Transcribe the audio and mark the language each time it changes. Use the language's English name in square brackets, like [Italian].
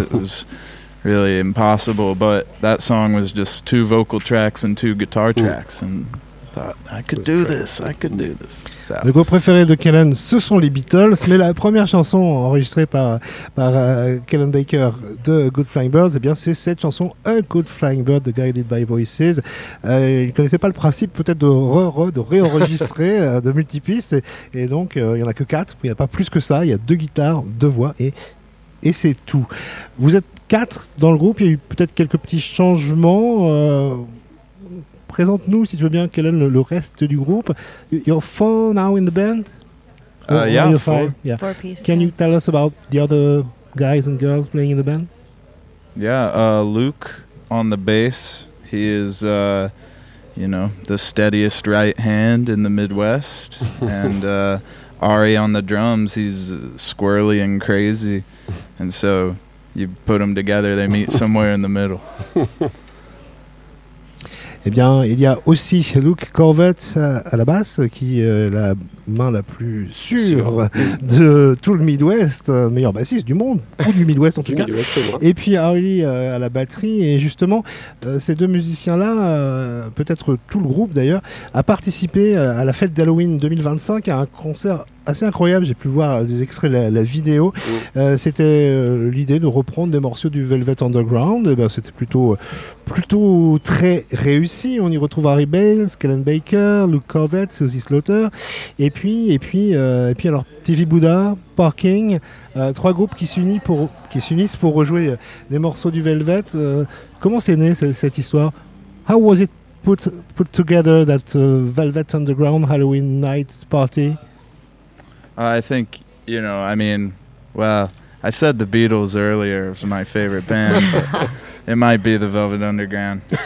[English] It was really impossible, but that song was just two vocal tracks and two guitar tracks, and I could do this. [French] Le groupe préféré de Kellen, ce sont les Beatles, mais la première chanson enregistrée par Kellen Baker de Good Flying Birds, eh bien c'est cette chanson, A Good Flying Bird de Guided by Voices. Il ne connaissait pas le principe peut-être de réenregistrer de multipistes, et donc il n'y en a que quatre, il n'y a pas plus que ça, il y a deux guitares, deux voix et c'est tout. Vous êtes quatre dans le groupe, il y a eu peut-être quelques petits changements. Présente-nous, si tu veux bien, Kellen, le reste du groupe. [English] You're four now in the band? Yeah, four. Four pieces. Can you tell us about the other guys and girls playing in the band? Yeah, Luke on the bass. He is, the steadiest right hand in the Midwest. And Ari on the drums, he's squirrely and crazy. And so you put them together, they meet somewhere in the middle. [French] Eh bien, il y a aussi Luke Corvett à la basse, qui est la main la plus sûre de tout le Midwest, meilleur bassiste du monde, ou du Midwest en tout cas. Et puis Harley à la batterie. Et justement, ces deux musiciens-là, peut-être tout le groupe d'ailleurs, a participé à la fête d'Halloween 2025, à un concert assez incroyable. J'ai pu voir des extraits de la vidéo. Mmh. C'était l'idée de reprendre des morceaux du Velvet Underground. Et ben, c'était plutôt très réussi. On y retrouve Harry Bales, Kellen Baker, Luke Corvett, Susie Slaughter. Et puis alors TV Buddha, Parking, trois groupes qui s'unissent pour rejouer des morceaux du Velvet. Comment c'est né cette histoire? [English] How was it put together, that Velvet Underground Halloween night party? I think, you know, I mean, well, I said the Beatles earlier was my favorite band, but it might be the Velvet Underground.